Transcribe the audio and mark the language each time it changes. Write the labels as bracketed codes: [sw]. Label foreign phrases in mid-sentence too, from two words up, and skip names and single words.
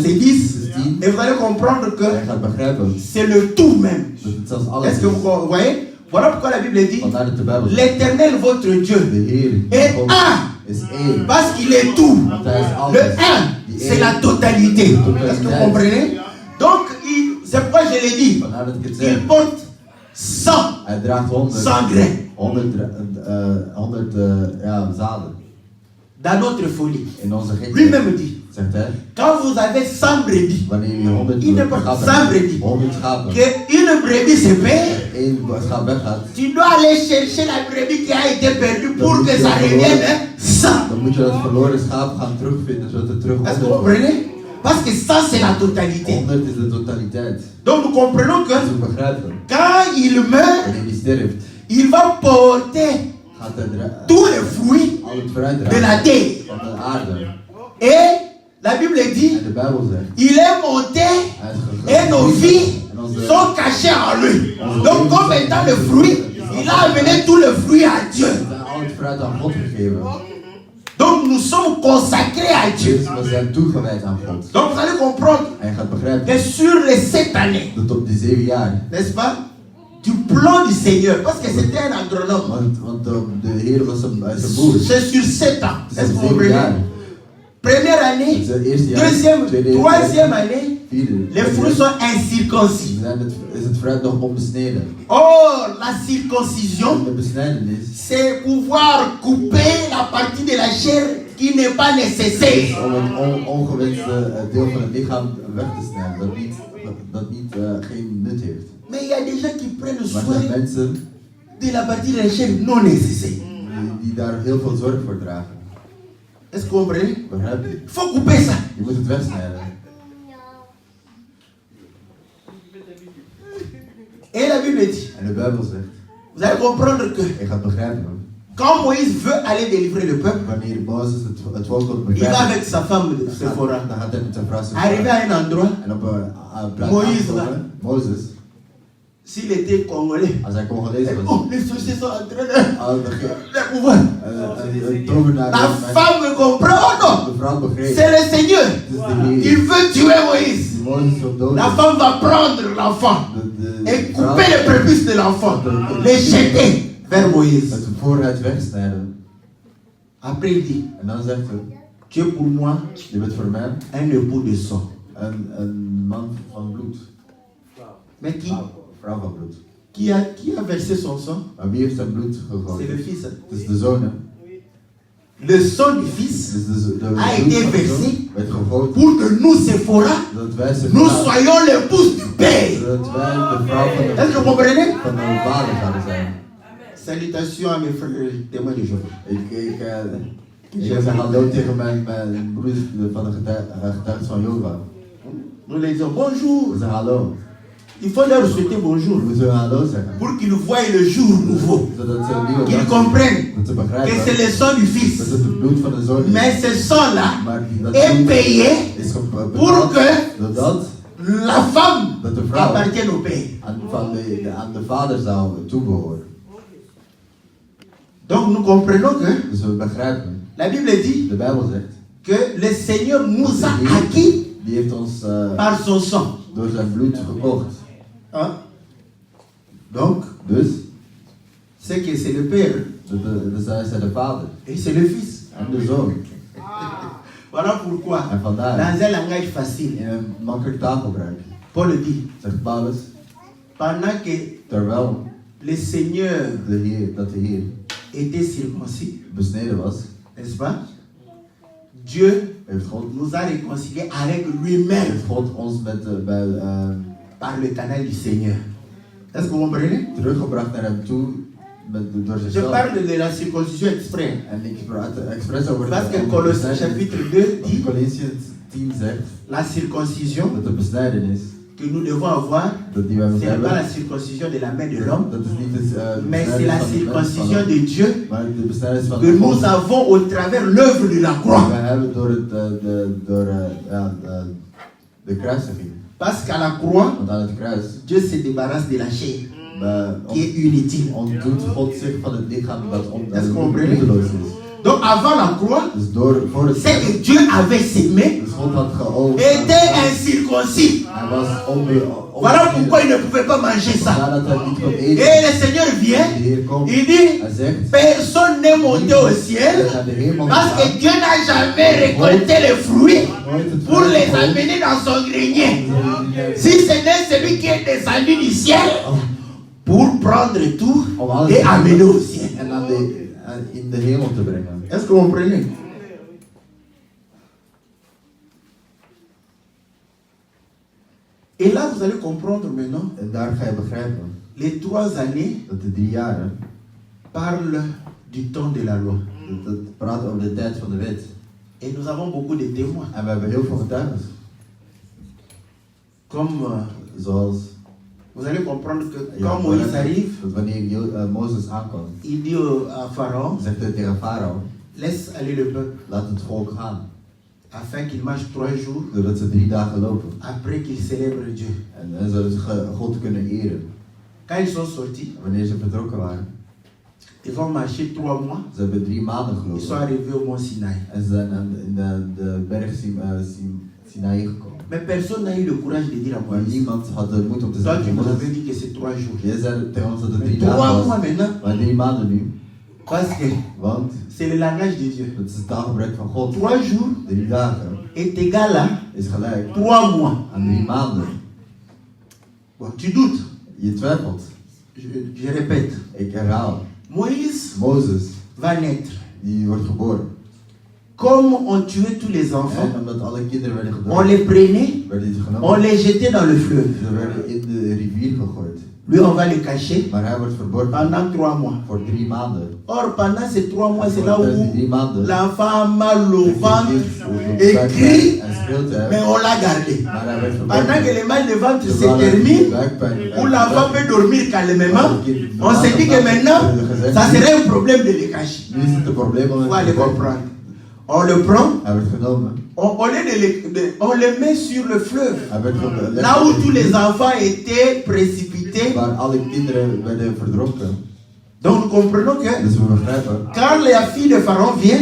[fr] c'est [nl] het 10. is 10. [fr] Et vous allez comprendre [nl] En je [fr] que [nl] gaat begrijpen [fr] c'est le tout même. [nl] dat het zelfs alles [fr] Est-ce que [nl] is. [fr] vous voyez? Voilà pourquoi la Bible dit [nl] Vandaar dat de Bijbel zegt, [fr] l'Éternel, votre Dieu, [nl] de Heer [fr] est [nl] God [fr] un. [nl] is 1. [fr] Parce qu'il est tout. [nl] Want hij is [fr] Le [nl] alles. [fr] 1, c'est la totalité. Est-ce que vous comprenez? Donc, c'est pourquoi je l'ai dit. [nl] Vandaar dat ik het zeg. [fr] Il porte 100, [nl] Hij draagt 100 [fr] grains [nl] 100 zaden [fr] dans notre folie. [nl] in onze gekheid. [fr] Lui-même dit, [nl] Zegt hij, [fr] quand vous avez 100 brebis, [nl] wanneer je 100 [fr] il n'est pas [nl] schapen 100 hebt, [fr] brebis, [nl] 100 schapen, [fr] qu'une brebis se perd, [nl] 1 schaap weggaat, [fr] tu dois aller chercher la brebis qui a été perdue pour que ça revienne 100. [nl] dan moet je dat verloren schaap gaan terugvinden zodat het terug [fr] Est-ce que vous [nl] 100 wordt. [fr] comprenez? Parce que ça, c'est la totalité. [nl] 100 is de totaliteit. [fr] Donc, nous comprenons que [nl] Dus we begrijpen, [fr] quand il meurt, [nl] wanneer hij sterft, [fr] il va porter [nl] gaat hij [fr] tous les fruits [nl] al het fruit [fr] de la [nl] dragen [fr] terre. [nl] van de aarde. [fr] Et la Bible dit, [nl] En de Bijbel zegt, [fr] il est monté [nl] hij is [fr] et nos vies [nl] en onze [fr] sont cachées en lui. Donc comme étant le fruit, il a amené tout le fruit à Dieu. [nl] zijn al het fruit aan God gegeven. [fr] Donc nous sommes consacrés à Dieu. [nl] Dus we zijn toegewijd aan God. [fr] Donc vous allez comprendre [nl] En je gaat begrijpen [fr] que sur les 7 années, [nl] dat op die 7 jaar, [fr] n'est-ce pas, du plan du Seigneur, parce que c'était un agronome, [nl] want de Heer was een boer. [fr] c'est sur 7 ans. [nl] Het [fr] Est-ce [nl] is [fr] que vous 7 comprenez? [nl] jaar. [fr] Première année, [nl] Het is het eerste jaar. [fr] deuxième, [nl] Tweede, [fr] troisième année, [nl] vierde. [fr] les fruits sont incirconcis. [nl] Is het fruit nog onbesneden? [fr] Or, la circoncision, [nl] De besnijdenis [fr] c'est pouvoir couper la partie de la chair qui n'est pas nécessaire. [nl] om het ongewenste deel van het lichaam weg te snijden, dat niet geen nut heeft. [fr] Mais il y a des gens qui prennent [nl] Maar er [fr] soin [nl] zijn mensen [fr] de la partie de la chair non nécessaire. [nl] die daar heel veel zorg voor dragen. [fr] Est-ce que vous comprenez? [nl] Begrijp je? [fr] Il faut couper ça. [nl] Je moet het wegsnijden. [fr] Et la Bible dit, [nl] En de Bijbel zegt, [fr] vous allez comprendre que [nl] je gaat begrijpen, [fr] quand Moïse veut aller délivrer le peuple, [nl] wanneer Mozes het volk wil [fr] il va [nl] bevrijden, [fr] avec sa femme Sephora. [nl] dan gaat hij met zijn vrouw [fr] Arrivé à un endroit, [nl] en op een plaats [fr] Moïse [nl] aankomen, Mozes, [fr] s'il était congolais, [nl] als hij Congolese was, [fr] oh, les sorciers sont en train de [nl] al [fr] pouvoir. [nl] een tovenaar, [fr] La femme comprend, oh non, [nl] de vrouw begreep, [fr] c'est le Seigneur. [nl] het is de [fr] Il [nl] Heer, [fr] veut tuer Moïse. [nl] Mozes wil doden. [fr] La femme va prendre l'enfant et couper les prépuces de l'enfant, les jeter vers Moïse. [nl] Het vooruit wegsnijden. [fr] Après il dit, [nl] En dan zegt hij, [fr] tu es pour moi [nl] je bent voor mij [fr] un époux de sang. [nl] een man van bloed. [fr] Mais [nl] Vrouw van bloed. [fr] qui a versé son sang? [nl] Maar wie heeft zijn bloed [fr] C'est [nl] gegooid? [fr] le fils. [nl] Het is de zoon. Hè? [fr] Le sang du fils [nl] Dus de [fr] a [nl] bloed [fr] été [nl] van de [fr] versé [nl] zoon werd gegooid. [fr] pour que nous, Sephora, [nl] Dat wij [fr] nous soyons l'épouse du Père. [nl] dat wij de vrouw van [fr] Est-ce que vous comprenez? [nl] van de vader zouden zijn. [fr] Salutations à mes frères témoins de Jéhovah. [nl] Ik zeg hallo tegen mijn broers van de getuigen van Jehovah. [fr] Nous les disons bonjour. [nl] We zeggen hallo. [fr] Il faut leur souhaiter bonjour [nl] We zullen hallo zeggen. [fr] pour qu'ils voient le jour nouveau. [nl] Zodat ze een nieuwe [fr] Qu'ils [nl] dag [fr] comprennent [nl] dat ze [fr] que [nl] begrijpen [fr] c'est le sang du [nl] dat [fr] fils. [nl] het het bloed van de zoon is. [fr] Mais ce sang-là [nl] Maar dat [fr] est [nl] bloed [fr] payé [nl] is [fr] pour [nl] betaald [fr] que [nl] doordat [fr] la femme [nl] dat de vrouw [fr] appartienne au Père. [nl] aan de vader zou toebehoren. [fr] Donc nous comprenons que [nl] Dus we begrijpen, [fr] la Bible dit [nl] de Bijbel zegt, [fr] que le Seigneur nous a [nl] Die- [fr] acquis [nl] die heeft ons [fr] par son sang. [nl] door zijn bloed gekocht. [fr] Hein? Donc, [nl] Dus, [fr] c'est que c'est le Père [nl] hij is de vader [fr] et c'est le Fils. [nl] en de zoon. [fr] Voilà pourquoi, [nl] En vandaar, [fr] dans un langage facile, [nl] in een makkelijk taalgebruik, [fr] Paul dit, [nl] zegt Paulus, [fr] pendant que [nl] terwijl [fr] le Seigneur [nl] dat de Heer [fr] était circoncis, [nl] besneden was, [fr] n'est-ce pas? Dieu [nl] heeft God, [fr] nous a réconciliés avec lui-même [nl] heeft God ons [fr] par le canal du Seigneur. Est-ce que vous comprenez? [nl] teruggebracht naar hem toe door [fr] Je [nl] zichzelf. [fr] parle de la circoncision exprès. [nl] En ik praat expres over [fr] Parce que [nl] over [fr] Colossiens [nl] besnijdenis. [fr] chapitre 2 dit [nl] Colossiërs 10 zegt [fr] la circoncision [nl] dat de besnijdenis [fr] que nous devons avoir, [nl] dat die wij [fr] ce [nl] moeten [fr] n'est pas [nl] hebben, [fr] la circoncision de la main de l'homme, [nl] dat is niet de [fr] mais c'est la circoncision de Dieu [nl] maar de besnijdenis van [fr] que nous [nl] God. [fr] avons au travers l'œuvre de la croix. [nl] Wij hebben door de kruisiging. [fr] Parce qu'à la croix, [nl] Want aan het kruis [fr] Dieu se débarrasse de la chair qui est inutile. [nl] ontdoet God zich van het lichaam dat [fr] Est-ce que vous comprenez? [nl] nutteloos is. [fr] Donc avant la croix, [nl] Dus voor het [fr] c'est que Dieu avait s'aimé, [nl] dus God had geoogst. [fr] était incirconcis. [nl] Hij was [fr] Voilà pourquoi il ne pouvait pas manger ça. [nl] Nadat hij niet kon [fr] Et [nl] eten, [fr] le Seigneur vient, [nl] de Heer komt. [fr] il dit, [nl] Hij zegt, [fr] personne n'est monté au ciel [nl] naar de hemel [fr] parce que [nl] gegaan. [fr] Dieu n'a jamais récolté les fruits [nl] Nooit het [fr] pour [nl] fruit [fr] les [nl] gegooid. [fr] amener dans son grenier. Si ce n'est celui qui est descendu du ciel pour prendre tout [nl] Om alles [fr] et [nl] te [fr] amener au [nl] doen [fr] ciel. [nl] en in de hemel te brengen. [fr] Est-ce que vous comprenez? Et là, vous allez comprendre maintenant, [nl] En daar ga je begrijpen [fr] les 3 années [nl] dat de 3 jaren, [fr] parlent du temps de la loi. [nl] dat praat over de tijd van de wet. [fr] Et nous avons beaucoup de témoins. [nl] En we hebben heel veel getuigen. [fr] Comme [nl] Zoals [fr] Vous allez comprendre que quand Moïse arrive, [nl] wanneer Mozes aankomt, [fr] il dit à Pharaon, [nl] zegt hij tegen Farao, [fr] laisse aller le peuple, [nl] laat het volk gaan. [fr] afin qu'il marche 3 jours, [nl] Zodat ze 3 dagen lopen. [fr] après qu'il célèbre Dieu. [nl] En zodat ze God kunnen eren. [fr] Quand ils sont sortis, [nl] Wanneer ze vertrokken waren, [fr] ils ont marché 3 mois, [nl] ze hebben 3 maanden [fr] ils sont [nl] gelopen. [fr] arrivés au mont Sinaï. [nl] En ze zijn in de berg Sinaï gekomen. [fr] Mais personne n'a eu le courage de dire à [nl] Maar [fr] Moïse, [nl] niemand had de moed om te [fr] toi tu [nl] zeggen, [fr] nous [nl] Mozes, [fr] avais dit que c'est 3 jours. [nl] jij zei tegen ons dat het 3 [fr] Mais 3 [nl] dagen [fr] mois [nl] was. [fr] maintenant, [nl] Maar 3 maanden nu, [fr] parce que [nl] want [fr] c'est le langage de Dieu. [nl] het is het taalgebrek van God. [fr] 3 jours [nl] 3 dagen [fr] est égal à [nl] is gelijk [fr] 3 mois. [nl] aan 3 maanden. [fr] Bon, tu doutes. [nl] Je twijfelt. [fr] Je répète. [nl] Ik herhaal. [fr] Moïse [nl] Mozes, [fr] va naître. [nl] die wordt geboren. [fr] Comme on tuait tous les enfants, [nl] En omdat alle kinderen werden [fr] on [nl] gedood, [fr] les prenait, [nl] werden die [fr] on [nl] genomen. [fr] les jetait dans le fleuve. [nl] Ze werden in de rivier gegooid. [fr] Lui, on va le cacher [nl] Maar hij wordt verborgen [fr] pendant 3 mois. [nl] voor 3 maanden. [fr] Or, pendant ces 3 mois, c'est là [nl] Tijdens die [fr] où [nl] 3 maanden [fr] l'enfant a mal au ventre et et crie, [nl] en speelt hij, [fr] mais on l'a gardé. [nl] maar hij werd [fr] Pendant que [nl] verborgen. [fr] le mal de ventre se [nl] Terwijl hij [fr] termine, [nl] buikpijn [fr] où l'enfant peut dormir calmement, on se dit que maintenant, ça serait un problème de le cacher. [nl] Nu is het een probleem om [fr] Il faut [nl] het [fr] aller [nl] te [fr] comprendre. On le prend, [nl] Hij werd genomen. [fr] au lieu on le met sur le fleuve. [nl] Hij werd gelegd [fr] Là où tous les enfants étaient précipités. [nl] waar alle kinderen werden verdronken. [fr] Donc nous comprenons que [nl] Dus we begrijpen, [fr] quand la fille de Pharaon vient,